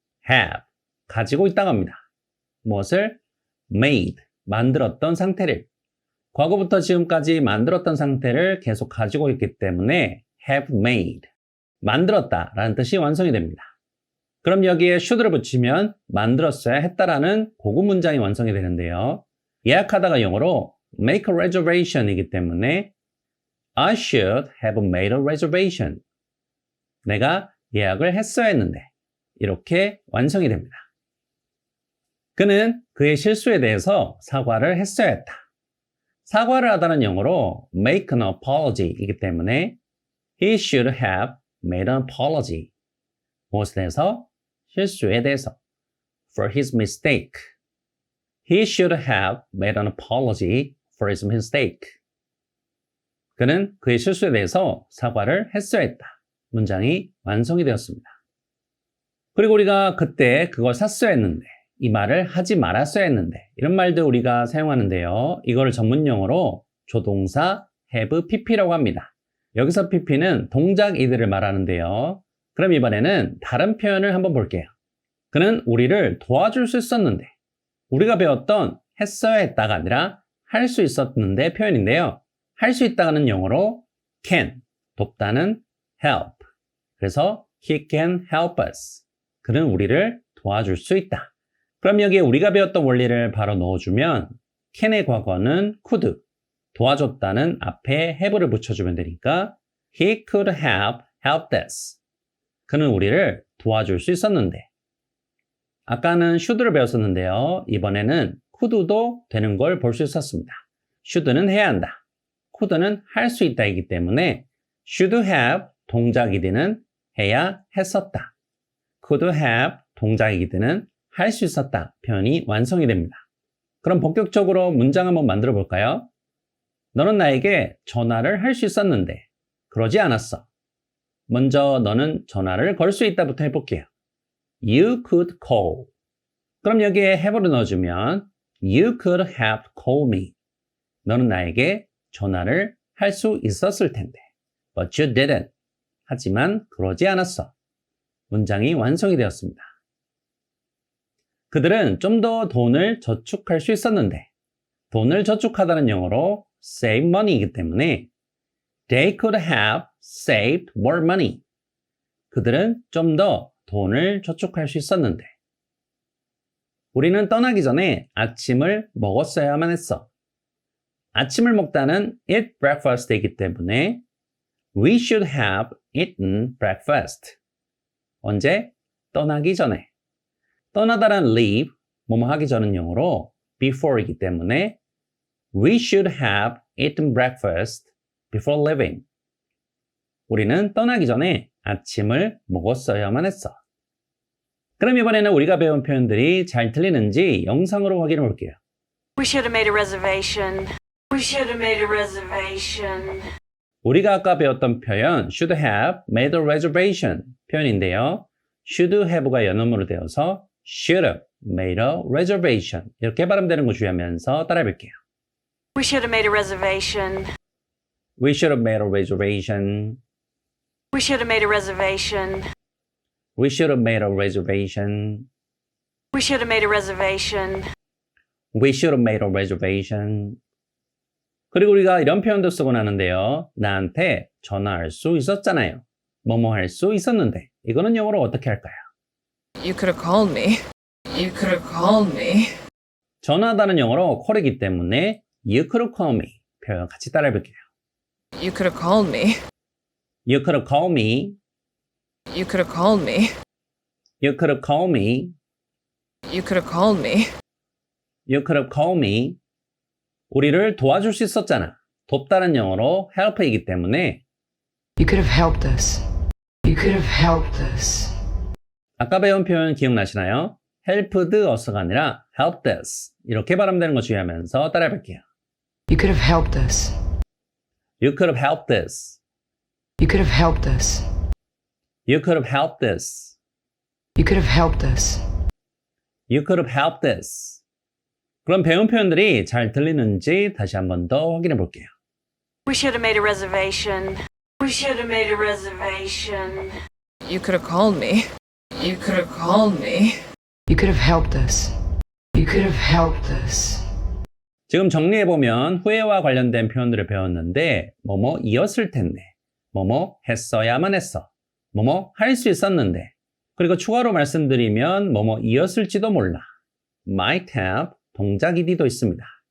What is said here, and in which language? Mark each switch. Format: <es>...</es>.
<ko>have, 가지고 있다고 합니다. 무엇을? made, 만들었던 상태를. 과거부터 지금까지 만들었던 상태를 계속 가지고 있기 때문에 have made, 만들었다 라는 뜻이 완성이 됩니다. 그럼 여기에 should를 붙이면 만들었어야 했다라는 고급 문장이 완성이 되는데요. 예약하다가 영어로</ko> <en>make a reservation</en> <ko>이기 때문에</ko> <en>I should have made a reservation.</en> <ko>내가 예약을 했어야 했는데 이렇게 완성이 됩니다. 그는 그의 실수에 대해서 사과를 했어야 했다. 사과를 하다는 영어로</ko> <en>make an apology</en> <ko>이기 때문에</ko> <en>he should have made an apology.</en> <ko>무엇에 대해서? 실수에 대해서.</ko> <en>For his mistake. He should have made an apology for his mistake.</en> <ko>그는 그의 실수에 대해서 사과를 했어야 했다. 문장이 완성이 되었습니다. 그리고 우리가 그때 그걸 샀어야 했는데, 이 말을 하지 말았어야 했는데, 이런 말들 우리가 사용하는데요. 이거를 전문 용어로 조동사 have pp라고 합니다. 여기서 pp는 동작 이들을 말하는데요. 그럼 이번에는 다른 표현을 한번 볼게요. 그는 우리를 도와줄 수 있었는데, 우리가 배웠던 했어야 했다가 아니라 할 수 있었는데 표현인데요. 할 수 있다는 영어로 can, 돕다는 help. 그래서</ko> <en>he can help us.</en> <ko>그는 우리를 도와줄 수 있다. 그럼 여기에 우리가 배웠던 원리를 바로 넣어주면 can의 과거는 could, 도와줬다는 앞에 have를 붙여주면 되니까</ko> <en>he could have helped us.</en> <ko>그는 우리를 도와줄 수 있었는데, 아까는 should를 배웠었는데요. 이번에는 could도 되는 걸 볼 수 있었습니다. should는 해야 한다. could는 할 수 있다이기 때문에 should have 동작이 되는 해야 했었다. could have 동작이 되는 할 수 있었다 표현이 완성이 됩니다. 그럼 본격적으로 문장 한번 만들어 볼까요? 너는 나에게 전화를 할 수 있었는데 그러지 않았어. 먼저 너는 전화를 걸 수 있다부터 해볼게요.</ko> <en>You could call.</en> <ko>그럼 여기에</ko> <en>have를</en> <ko>넣어주면</ko> <en>You could have called me.</en> <ko>너는 나에게 전화를 할 수 있었을 텐데.</ko> <en>But you didn't.</en> <ko>하지만 그러지 않았어. 문장이 완성이 되었습니다. 그들은 좀 더 돈을 저축할 수 있었는데, 돈을 저축하다는 영어로 save money이기 때문에</ko> <en>They could have saved more money.</en> <ko>그들은 좀 더 돈을 저축할 수 있었는데, 우리는 떠나기 전에 아침을 먹었어야만 했어. 아침을 먹다는</ko> <en>eat breakfast</en> <ko>이기 때문에</ko> <en>We should have eaten breakfast.</en> <ko>언제? 떠나기 전에. 떠나다란</ko> <en>leave,</en> <ko>뭐뭐 하기 전은 영어로</ko> <en>before</en> <ko>이기 때문에</ko> <en>We should have eaten breakfast before leaving.</en> <ko>우리는 떠나기 전에 아침을 먹었어야만 했어. 그럼 이번에는 우리가 배운 표현들이 잘 들리는지 영상으로 확인해 볼게요.</ko> <en>We should have made a reservation. We should have made a reservation.</en> <ko>우리가 아까 배웠던 표현</ko> <en>should have made a reservation</en> <ko>표현인데요. should have가 연어문으로 되어서</ko> <en>should have made a reservation</en> <ko>이렇게 발음되는 거 주의하면서 따라해 볼게요.</ko> <en>We should have made a reservation. We should have made a reservation. We should have made a reservation. We should have made a reservation. We should have made a reservation. We should have made a reservation.</en> <ko>그리고 우리가 이런 표현도 쓰곤 하는데요. 나한테 전화할 수 있었잖아요. 뭐뭐 할 수 있었는데. 이거는 영어로 어떻게 할까요?</ko> <en>You could have called me. You could have called me.</en> <ko>전화하다는 영어로 call이기 때문에</ko> <en>You could have called me</en> <ko>표현 같이 따라해 볼게요.</ko> <en>You could have called me. You could have called me. You could have called me. You could have called me. You could have called me. You could have called me.</en> <ko>우리를 도와줄 수 있었잖아. 돕다는 영어로 help이기 때문에</ko> <en>You could have helped us. You could have helped us.</en> <ko>아까 배운 표현 기억나시나요? helped us가 아니라 helped us 이렇게 발음되는 거 주의하면서 따라해 볼게요.</ko> <en>You could have helped us. You could have helped us. You could have helped us. You could have helped us. You could have helped us. You could have helped us.</en> <ko>그럼 배운 표현들이 잘 들리는지 다시 한 번 더 확인해 볼게요.</ko> <en>We should have made a reservation. We should have made a reservation. You could have called me. You could have called me. You could have helped us. You could have helped us.</en> <ko>지금 정리해보면 후회와 관련된 표현들을 배웠는데 뭐뭐 이었을 텐데 뭐뭐 했어야만 했어 뭐뭐 할 수 있었는데 그리고 추가로 말씀드리면 뭐뭐 이었을지도 몰라 might have 동작이디도 있습니다.</ko>